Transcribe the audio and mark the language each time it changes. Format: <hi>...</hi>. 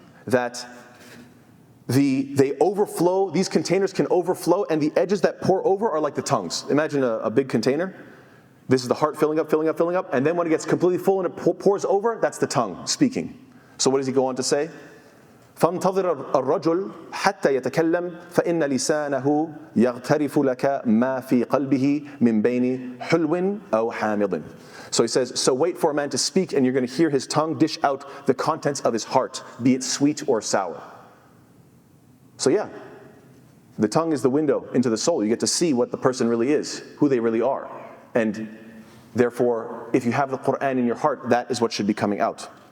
<en>That they overflow, these containers can overflow, and the edges that pour over are like the tongues. Imagine a big container. This is the heart filling up, filling up, filling up, and then when it gets completely full and it pours over, that's the tongue speaking. So what does he go on to say?</en> <ar>فانتظر الرجل حتى يتكلم فإن لسانه يغترف لك ما في قلبه من بين حلو أو حامض.</ar> <en>So he says, so wait for a man to speak and you're going to hear his tongue dish out the contents of his heart, be it sweet or sour. So yeah, the tongue is the window into the soul. You get to see what the person really is, who they really are. And therefore, if you have the Qur'an in your heart, that is what should be coming out.</en>